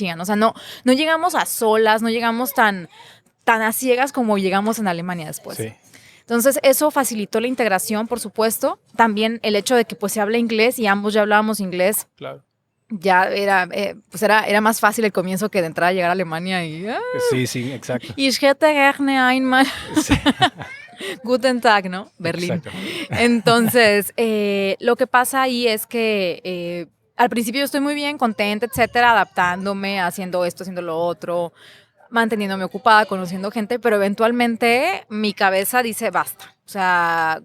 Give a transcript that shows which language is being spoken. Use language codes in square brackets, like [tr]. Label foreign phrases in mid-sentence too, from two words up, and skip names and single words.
[es] O sea, no llegamos a solas, no llegamos tan a ciegas como llegamos en Alemania después. Sí. Entonces, eso facilitó la integración, por supuesto. También el hecho de que pues se habla inglés y ambos ya hablábamos inglés, Claro. ya era más fácil el comienzo que de entrada a llegar a Alemania y Sí, sí, exacto. [de] Ich hätte gerne einmal [es] Sí, [de] Guten Tag, [es] ¿no? Berlín. exacto. Entonces, lo que pasa ahí es que al principio yo estoy muy bien, contenta, etcétera, adaptándome, haciendo esto, haciendo lo otro, manteniéndome ocupada, conociendo gente, pero eventualmente mi cabeza dice basta. O sea,